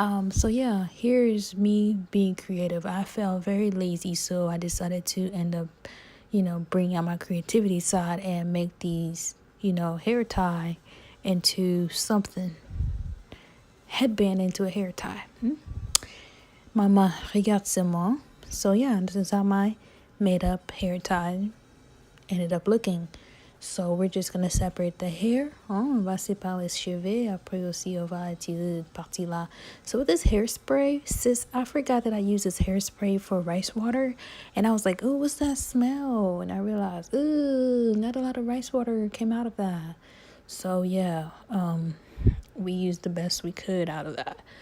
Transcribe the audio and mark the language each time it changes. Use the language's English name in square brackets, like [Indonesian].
[English] So yeah, here's me being creative. I felt very lazy, so I decided to end up, bring out my creativity side and make these, hair tie into something. Headband into a hair tie. [French] Mama, regarde-moi. [English] So yeah, this is how my made up hair tie ended up looking. So we're just gonna separate the hair. [French] On va séparer les cheveux. Après aussi on va utiliser cette partie là. [English] So with this hairspray, sis, I forgot that I used this hairspray for rice water, and I was like, oh, what's that smell? And I realized, ooh, not a lot of rice water came out of that. So yeah, we used the best we could out of that.